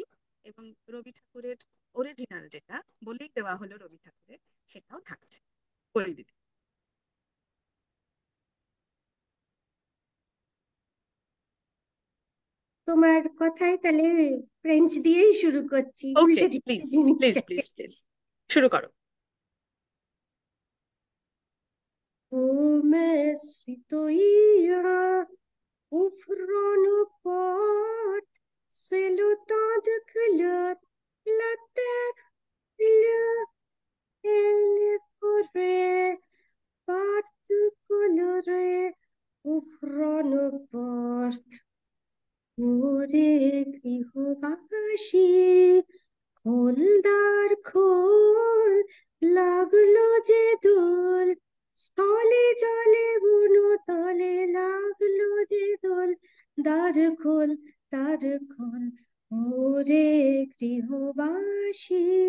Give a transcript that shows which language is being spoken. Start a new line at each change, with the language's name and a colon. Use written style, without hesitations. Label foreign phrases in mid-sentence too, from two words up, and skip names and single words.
Bangla: এবং রবি ঠাকুরের অরিজিনাল যেটা বলেই দেওয়া হলো রবি ঠাকুরের, সেটাও থাকছে। করে দিতে। তোমার কথায় তাহলে ফ্রেঞ্চ দিয়েই শুরু করছি, ওকে, উল্টে দিচ্ছি প্লিজ প্লিজ জিনিসটাকে। প্লিজ প্লিজ শুরু করো।
French: Oh, mais citoyen, ouvrons nos portes, c'est le temps de couleur, la terre, l'eau et les forêts, partout colorées, ouvrons nos portes.
Bangla: ওরে গৃহবাসী, খোলদার খোল, লাগলো যে দোল, স্থলে জলে বনতলে লাগলো যে দোল, দ্বার খোল, দ্বার খোল, ওরে গৃহবাসী।